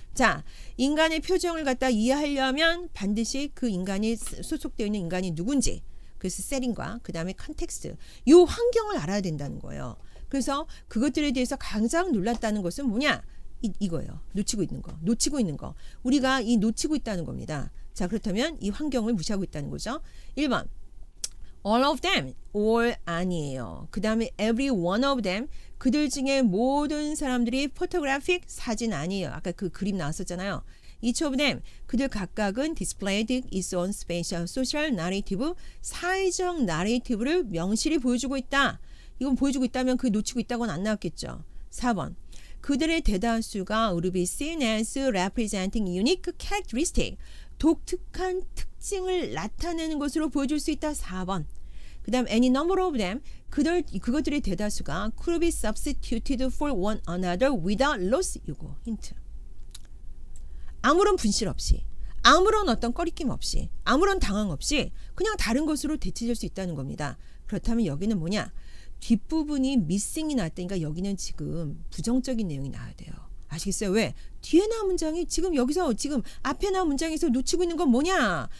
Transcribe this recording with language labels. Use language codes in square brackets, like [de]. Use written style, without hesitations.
[ko] 자, 인간의 표정을 갖다 이해하려면 반드시 그 인간이 소속되어 있는 인간이 누군지, 그래서 세팅과 그 다음에 컨텍스트, 이 환경을 알아야 된다는 거예요. 그래서 그것들에 대해서 가장 놀랐다는 것은 뭐냐? 이거예요. 놓치고 있는 거. 우리가 이 놓치고 있다는 겁니다. 자, 그렇다면 이 환경을 무시하고 있다는 거죠. 1번 [en] all of them, [ko] all 아니에요. 그 다음에 [en] every one of them, [ko] 그들 중에 모든 사람들이 photographic, 사진 아니에요. 아까 그 그림 나왔었잖아요. [en] Each of them, [ko] 그들 각각은 [en] displayed its own special social narrative, [ko] 사회적 나레이티브를 명실히 보여주고 있다. 이건 보여주고 있다면 그 놓치고 있다고는 안 나왔겠죠. 4번. 그들의 대다수가 [en] would be seen as representing unique characteristic, [ko] 독특한 특징을 나타내는 것으로 보여줄 수 있다. 4번. 그 다음 [en] any number of them, [ko] 그것들의 대다수가 [en] could be substituted for one another without loss. [ko] 이거 힌트. 아무런 분실 없이, 아무런 어떤 꺼리낌 없이, 아무런 당황 없이 그냥 다른 것으로 대체될 수 있다는 겁니다. 그렇다면 여기는 뭐냐? 뒷부분이 missing이 나왔다니까 여기는 지금 부정적인 내용이 나와야 돼요. 아시겠어요? 왜? 뒤에 나온 문장이 지금 여기서 지금 앞에 나온 문장에서 놓치고 있는 건 뭐냐?